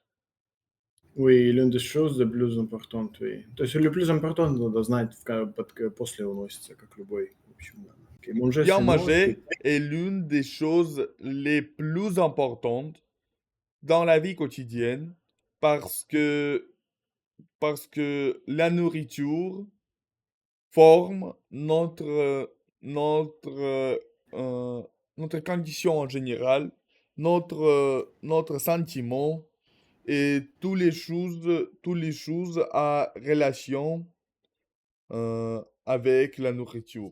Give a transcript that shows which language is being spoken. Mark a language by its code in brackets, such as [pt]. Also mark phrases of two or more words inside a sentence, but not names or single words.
[fr] Oui, l'une des choses les plus importantes, oui. [ru] То есть [fr] le plus important, [ru] надо знать, после уносится, как любой. В общем, да. Окей, [fr] manger, Bien c'est non, c'est manger est l'une des choses les plus importantes dans la vie quotidienne parce que, parce que la nourriture forme notre, notre condition en général, notre sentiment et toutes les choses à relation avec la nourriture.